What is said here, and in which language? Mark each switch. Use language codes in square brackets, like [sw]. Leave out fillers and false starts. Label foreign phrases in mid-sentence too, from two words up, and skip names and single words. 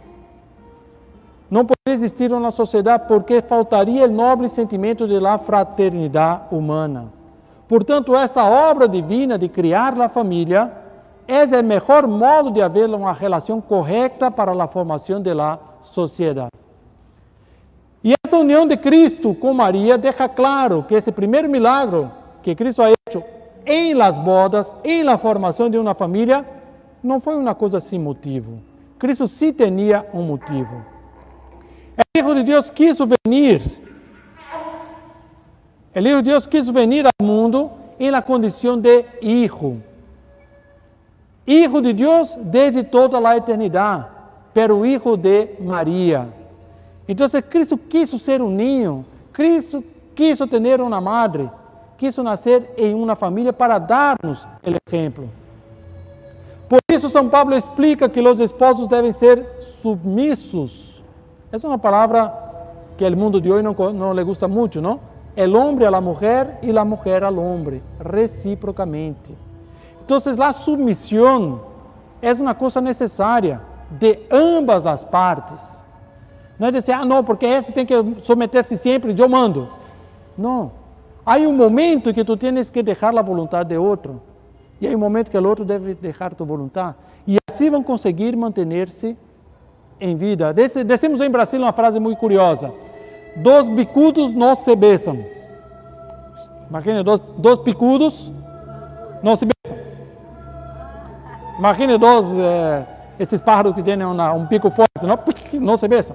[pt] Não poderia existir uma sociedade porque faltaria o nobre sentimento de la fraternidade humana. Portanto, esta obra divina de criar a família é o melhor modo de haver uma relação correta para a formação da sociedade. E esta união de Cristo com Maria deixa claro que esse primeiro milagro que Cristo [es] ha hecho [pt] em [es] las bodas, [pt] em la formação de uma família, não foi uma coisa sem motivo. Cristo sim tinha um motivo. [es] El Hijo de Dios quiso venir. El Hijo de Dios quiso venir al mundo en la condición de hijo. Hijo de Dios desde toda la eternidad, pero hijo de María. Entonces Cristo quiso ser un niño. Cristo quiso tener una madre. Quiso nacer en una familia para darnos el ejemplo. [pt] Por isso São Pablo explica que os esposos devem ser submissos. Essa é uma palavra que o mundo de hoje não [es] le gusta [pt] muito, não? [es] El hombre a la mujer y la mujer al hombre, recíprocamente. Entonces, la submisión es una cosa necesaria de ambas las partes. No es decir, no, porque ese tiene que someterse siempre, yo mando. No. Hay un momento en que tú tienes que dejar la voluntad de otro. Y hay un momento que el otro debe dejar tu voluntad. Y así van a conseguir mantenerse em vida. [pt] Decimos em Brasil uma frase muito curiosa: dos bicudos não se beijam. Imagine, dos picudos não se beijam. Imagine esses pájaros que têm um pico forte, não se beijam.